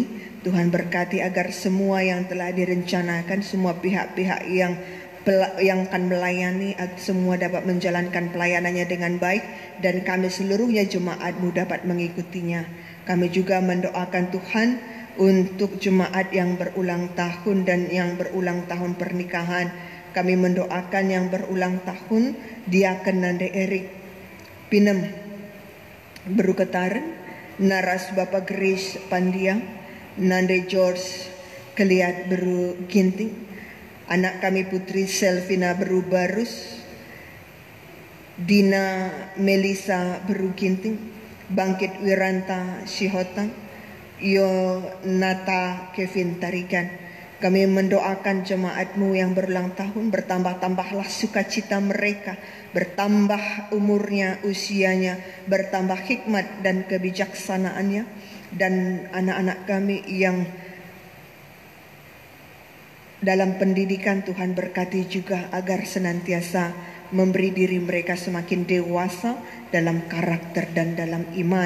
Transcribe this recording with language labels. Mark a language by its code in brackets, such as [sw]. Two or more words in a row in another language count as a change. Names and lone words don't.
[id] Tuhan berkati agar semua yang telah direncanakan, semua pihak-pihak yang akan melayani, semua dapat menjalankan pelayanannya dengan baik, dan kami seluruhnya jemaat-Mu dapat mengikutinya. Kami juga mendoakan Tuhan untuk jemaat yang berulang tahun dan yang berulang tahun pernikahan. Kami mendoakan yang berulang tahun Diaken Nande Erik Pinem Beruketaran, Naras Bapak Grace Pandia, Nande George Keliat Beru Ginting, anak kami Putri Selvina Beru Barus, Dina Melisa Beru Ginting, Bangkit Wiranta Shihotang, Yonata Kevin Tarigan, Kami mendoakan jemaat-Mu yang berulang tahun, bertambah-tambahlah sukacita mereka, bertambah umurnya, usianya, bertambah hikmat dan kebijaksanaannya. Dan anak-anak kami yang dalam pendidikan, Tuhan berkati juga agar senantiasa memberi diri mereka semakin dewasa dalam karakter dan dalam iman.